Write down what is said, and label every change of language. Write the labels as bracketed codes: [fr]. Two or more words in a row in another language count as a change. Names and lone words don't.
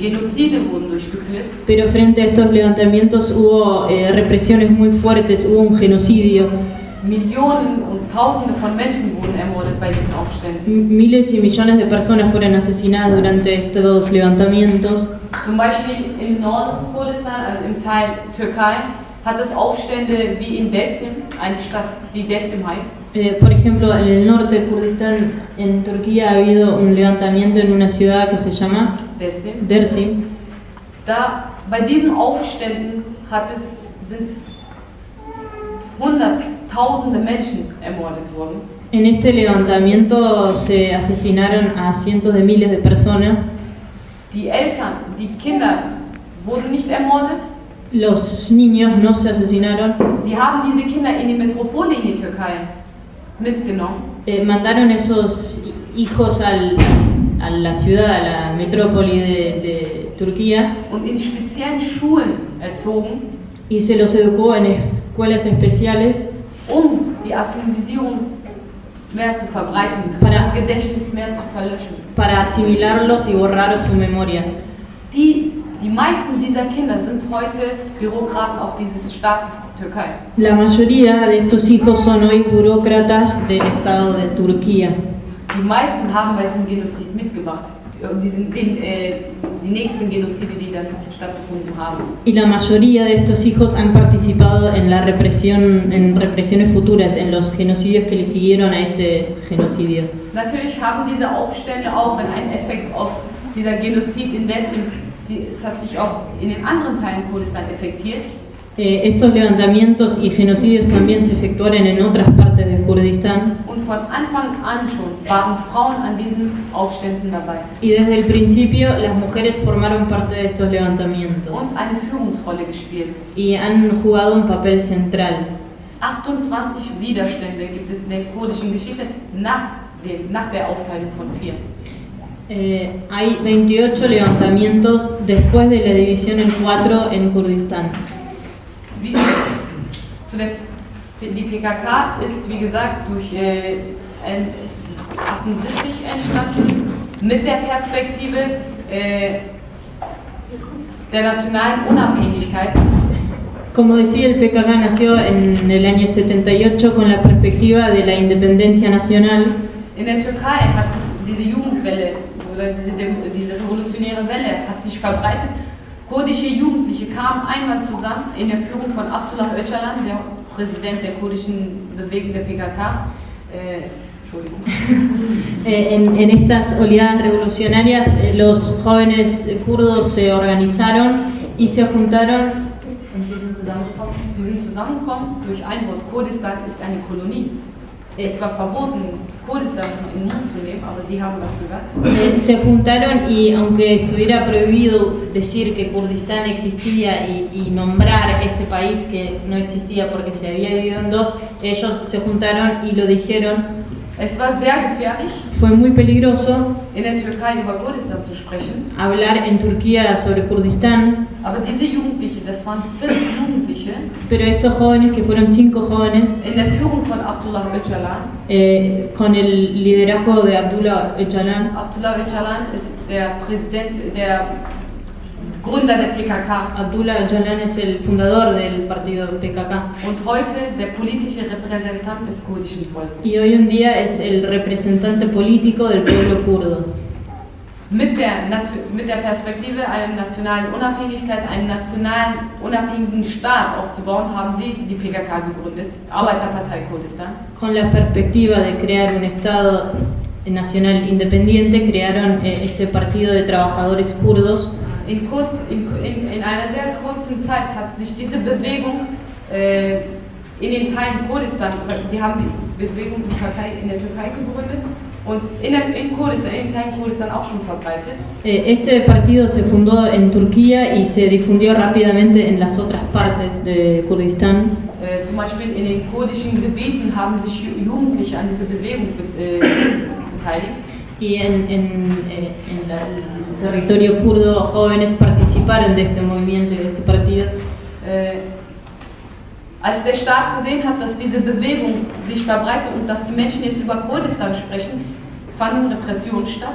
[de] Genozide wurden durchgeführt. [es] Pero frente a estos levantamientos hubo represiones muy fuertes, hubo un genocidio. [de] Millionen und Tausende von Menschen wurden ermordet bei diesen Aufständen. [es] Miles y millones de personas fueron asesinadas durante estos levantamientos. [de] Zum Beispiel im Norden Kurdistan, also im Teil Türkei, hat es Aufstände wie in Dersim, eine Stadt, die Dersim heißt. [es] Por ejemplo, en el norte de Kurdistán, en Turquía, ha habido un levantamiento en una ciudad que se llama Dersim. [de] Bei diesen Aufständen sind Hunderttausende Menschen ermordet worden. [es] En este levantamiento se asesinaron a cientos de miles de personas. [de] Die Eltern, die Kinder wurden nicht ermordet. [es] Los niños no se asesinaron. [de] Sie haben diese Kinder in die Metropole in die Türkei mitgenommen. [es] Mandaron esos hijos a la ciudad, a la metrópoli de Turquía. [de] Und in speziellen Schulen erzogen. [es] Y se los educó en escuelas especiales. [de] Die Assimilierung mehr zu verbreiten, das Gedächtnis mehr zu verlöschen. [es] Para asimilarlos y borrar su memoria. [de] Die meisten dieser Kinder sind heute Bürokraten auch dieses Staates Türkei. [es] La mayoría de estos hijos son hoy burócratas del Estado de Turquía. [de] Die meisten haben bei diesem Genozid mitgemacht. Die nächsten Genozide, die dann stattgefunden haben. [es] Y la mayoría de estos hijos han participado en la represión, en represiones futuras, en los genocidios que le siguieron a este genocidio. [de] Natürlich haben diese Aufstände auch einen Effekt auf dieser Genozid in Dersim. Es hat sich auch in den anderen Teilen Kurdistan effektiert. [es] Estos levantamientos y genocidios también se efectuaron en otras partes de Kurdistán. [de] Und von Anfang an schon waren Frauen an diesen Aufständen dabei. [es] Y desde el principio las mujeres formaron parte de estos levantamientos. [de] Und eine Führungsrolle gespielt. [es] Y han jugado un papel central. [de] 28 Widerstände gibt es in der kurdischen Geschichte nach der Aufteilung von 4. [es] Hay 28 levantamientos después de la división en 4 en Kurdistán. [de] Die PKK ist, wie gesagt, durch 78 entstanden, mit der Perspektive der nationalen Unabhängigkeit. [es] Como decía, el PKK nació en el año 78 con la perspectiva de la independencia nacional. [de] In der Türkei hat es diese Jugendwelle oder diese revolutionäre Welle hat sich verbreitet. Kurdische Jugendliche kamen einmal zusammen in der Führung von Abdullah Öcalan, der Präsident der kurdischen Bewegung der PKK. [es] En estas oleadas revolucionarias, los jóvenes kurdos se organizaron y se juntaron. [de] Sie sind zusammengekommen durch ein Wort. Kurdistan ist eine Kolonie. Es war verboten, Kurdistan in den Mund zu nehmen, aber sie haben das gesagt. [es] Se juntaron y aunque estuviera prohibido decir que Kurdistán existía y nombrar este país que no existía porque se había dividido en dos, ellos se juntaron y lo dijeron. [de] Es war sehr gefährlich, [es] Fue muy peligroso [de] in der Türkei über Kurdistan zu sprechen. [es] hablar en Turquía sobre Kurdistán, [de] Aber diese Jugendliche, das waren 5 Jugendliche, [es] pero estos jóvenes, que fueron 5 jóvenes, [de] in der Führung von Abdullah Öcalan. [es] con el liderazgo de Abdullah Öcalan. [de] Abdullah Öcalan ist der Präsident, der Gründer der PKK [es] Abdullah Öcalan es el fundador del partido PKK [de] und heute der politische Repräsentant des kurdischen Volkes. [es] y hoy en día es el representante político del pueblo kurdo. [de] Mit der Perspektive einer nationalen Unabhängigkeit, einen nationalen unabhängigen Staat aufzubauen, haben sie die PKK gegründet, Arbeiterpartei Kurdistan. [es] Con la perspectiva de crear un Estado nacional independiente, crearon este partido de trabajadores kurdos. [de] In einer sehr kurzen Zeit hat sich diese Bewegung in den Teilen Kurdistan, sie haben die Bewegung, die Partei in der Türkei gegründet und in Kurdistan, in den Teilen Kurdistan auch schon verbreitet. [es] Este partido se fundó en Turquía y se difundió rápidamente en las otras partes de Kurdistán. [de] Zum Beispiel in den kurdischen Gebieten haben sich Jugendliche an dieser Bewegung beteiligt. [es] Y en el territorio kurdo, jóvenes participaron de este movimiento y de este partido. [de] Als der Staat gesehen hat, dass diese Bewegung sich verbreitet und dass die Menschen jetzt über Kurdistan sprechen, fanden Repressionen statt.